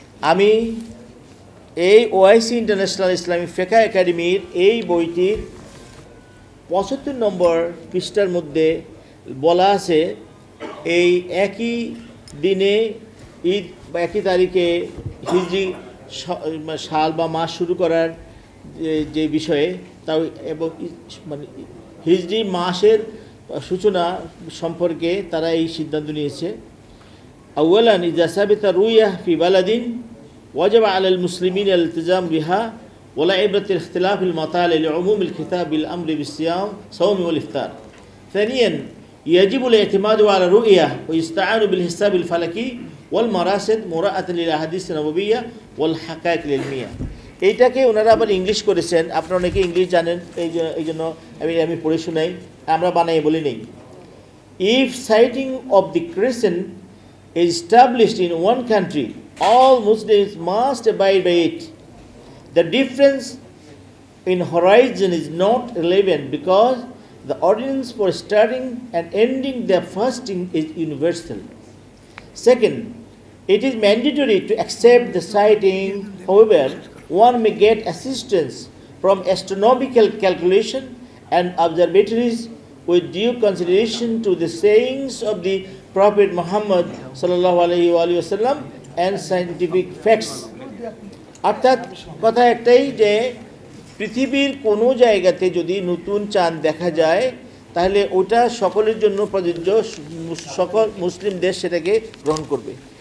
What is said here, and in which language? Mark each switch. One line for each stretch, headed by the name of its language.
Bangla: আমি এই OIC international Islamic ফিকা একাডেমির এই বইটির 75 নম্বর পৃষ্ঠার মধ্যে বলা আছে, এই একই দিনে ঈদ বা একই তারিখে হিজরি সাল বা মাস শুরু করার যে বিষয়ে, তাও এবং মানে হিজরি মাসের সূচনা সম্পর্কে তারা এই সিদ্ধান্ত নিয়েছে।
Arabic: আউয়ালান ইযা সাবিতা রুইয়া ফি বালাদিন ওয়াজিব আলাল মুসলিমিন আল ইলতিজাম বিহা ওয়ালা ইবরাতিল ইখতিলাফিল মাতালি লিউমুমিল খিতাবিল আমরি বিসিয়াম সাওমি ওয়াল ইফতার। ثانيا يجب الاعتماد على الرؤية ويستعان بالحساب الفلكي والمراصد مراعاة للأحاديث النبوية والحقائق العلمية।
Bangla: এইটাকে ওনারা আবার ইংলিশ করেছেন। আপনারা অনেকে ইংলিশ জানেন, এই জন্য আমি পড়ে শোনাই, আমরা বানাই বলি নেই।
English: If sighting of the crescent is established in one country, all Muslims must abide by it. The difference in horizon is not relevant because the ordinance for starting and ending the fasting is universal. Second, it is mandatory to accept the sighting. However, one may get assistance from astronomical calculation and observatories with due consideration to the sayings of the Prophet Muhammad sallallahu alaihi wasallam and scientific facts.
Bangla: অর্থাৎ কথা একটাই যে পৃথিবীর কোনো জায়গাতে যদি নতুন চাঁদ দেখা যায় তাহলে ওটা সকলের জন্য প্রযোজ্য, সকল মুসলিম দেশ সেটাকে গ্রহণ করবে।